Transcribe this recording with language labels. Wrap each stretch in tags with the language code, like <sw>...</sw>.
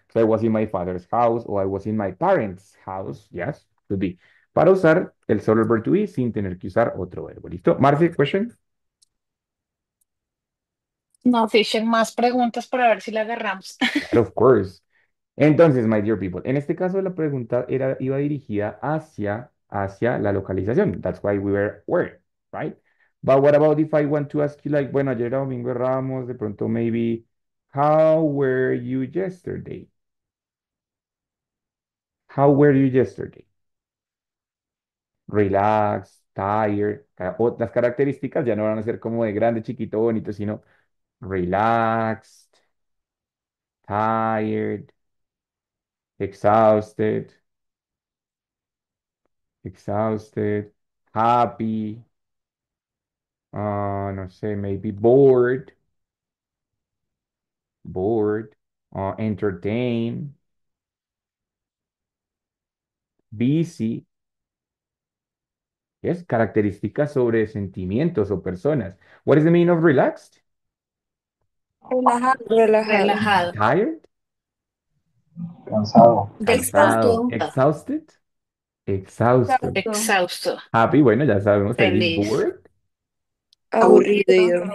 <en>So I was in my father's house o I was in my parents' house. Yes, could be.</en> <es>Para usar el solo verb to be sin tener que usar otro verbo. ¿Listo? Marce, question? No, Fisher, más preguntas para ver si la agarramos. Claro,</es> <en>of course.</en> <es>Entonces,</es> <en>my dear people,</en> <es>en este caso la pregunta iba dirigida hacia la localización.</es> <en>That's why we were where, right? But what about if I want to ask you, like,</en> <es>bueno, ayer era Domingo de Ramos, de pronto</es> <en>maybe, how were you yesterday? how were you yesterday? Relaxed, tired.</en> <es>Las características ya no van a ser como de grande, chiquito, bonito, sino</es> <en>relaxed, tired, exhausted, exhausted, happy, no sé, maybe bored, bored, entertain, busy.</en> <es>Yes, características sobre sentimientos o personas.</es> <en>What is the meaning of relaxed?</en> <es>Relajado. Relajado. Relajado.</es> <en>Tired,</en> <es>Cansado. cansado, Exhausto.</es> <en>exhausted, exhausted.</en> <es>Exhausto. Exhausto. Happy, bueno, ya sabemos, feliz, Feliz.</es> <en>bored,</en> <es>Aburrido.</es>